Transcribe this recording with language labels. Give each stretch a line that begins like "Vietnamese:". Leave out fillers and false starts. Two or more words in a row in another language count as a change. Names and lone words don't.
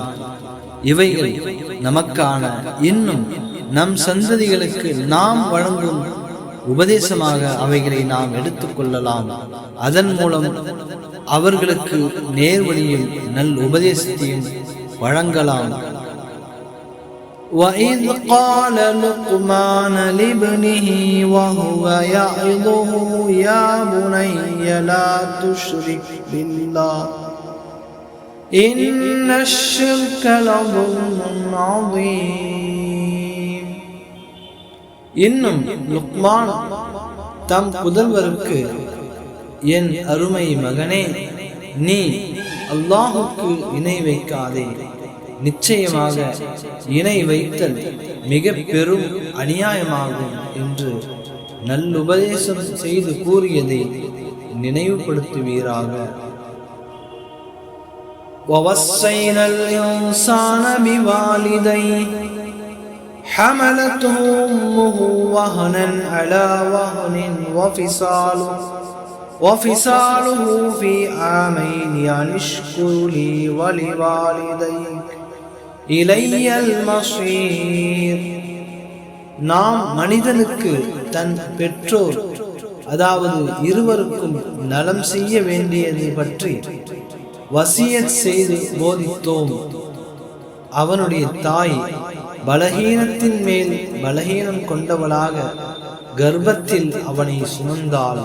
Tamil: இவைகள் நமக்கான இன்னும் நம் சந்ததிகளுக்கு நாம் வழங்கும் உபதேசமாக அவைகளை நாம் எடுத்துக்கொள்ளலாம். அதன் மூலம் அவர்களுக்கு நேர்வழியில் நல் உபதேசத்தையும் வழங்கலாம்.
Arabic: وَإِذْ قَالَ لُقْمَانُ لِابْنِهِ وَهُوَ يَعِظُهُ يَا بُنَيَّ لَا تُشْرِكْ بِاللَّهِ إِنَّ الشِّرْكَ لَظُلْمٌ عَظِيمٌ.
Tamil: இன்னும் லுக்மான் தம் புதல்வருக்கு, என் அருமை மகனே, நீ அல்லாஹுக்கு இணை வைக்காதே. நிச்சயமாக இணை வைத்தல் மிக பெரும் அநியாயமாகும் என்று நல்லுபதேசம் செய்து கூறியதை நினைவுபடுத்துவீராக.
Arabic: وَوَصَّيْنَا الْإِنسَانَ بِوَالِدَيْهِ حَمَلَتْهُ أُمُّهُ وَهْنًا عَلَى وَهْنٍ وَفِصَالُهُ فِي عَامَيْنِ أَنِ اشْكُرْ لِي وَلِوَالِدَيْكَ إِلَيَّ الْمَصِيرُ.
Tamil: நாம் மனிதனுக்கு தன் பெற்றோர், அதாவது இருவருக்கும் நலம் செய்ய வேண்டியதை பற்றி வசியத் செய்து போதித்தோம். அவனுடைய தாய் பலகீனத்தின் மேல் பலகீனம் கொண்டவளாக கர்ப்பத்தில் அவனை சுமந்தாள்.